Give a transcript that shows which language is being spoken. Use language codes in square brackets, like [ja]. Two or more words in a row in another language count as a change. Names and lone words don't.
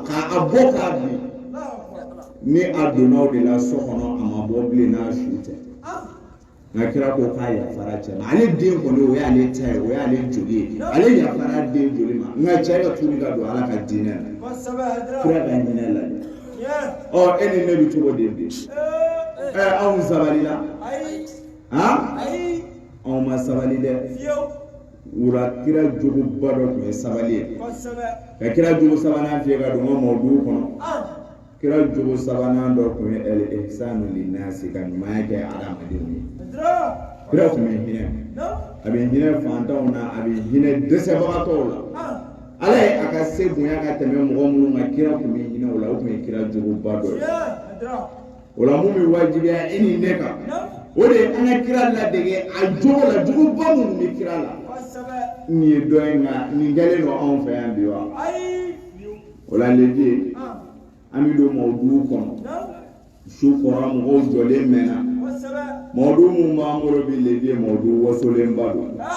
[bm] k'a bɔ k'a bin ni a donna o de la so kɔnɔ a ma bɔ bilen n'a su tɛ nka kira ko k'a yafara cɛ ma ale den kɔni o y'ale ta ye o y'ale joli ye ale yafara den joli ma nka cɛ ka tuubi ka don ala ka diinɛ na kira ka hinɛ lajɛ e ni ne bɛ cogo di bi anw sabalila anw ma sabali dɛ wura kira jogoba dɔ tun ye sabali ye ka kira jogo sabanan fiyɛ ka don n ka mɔduw kɔnɔ kira jogo sabanan dɔ tun ye [ar] الإحسان للناس [bm] ka ɲumanya kɛ adamadenw ye kira tun bɛ hinɛ a bɛ hinɛ fantanw na a bɛ hinɛ dɛsɛbagatɔw la ala ye a ka se bonya ka tɛmɛ mɔgɔ minnu ka kira tun bɛ hinɛ o la o tun ye kira jogoba dɔ ye o la mun bɛ wajibiya e ni ne kan o de ye an ka kira ladege a jogo la jogoba minnu bɛ kira la nin ye dɔ ye nka nin kɛlen don anw fɛ yan bi wa o la lebi an bɛ don mɔduw kɔnɔ su kɔrɔ mɔgɔw jɔlen mɛnna mɔdu mun b'an bolo bi lebi mɔdu wasolenba don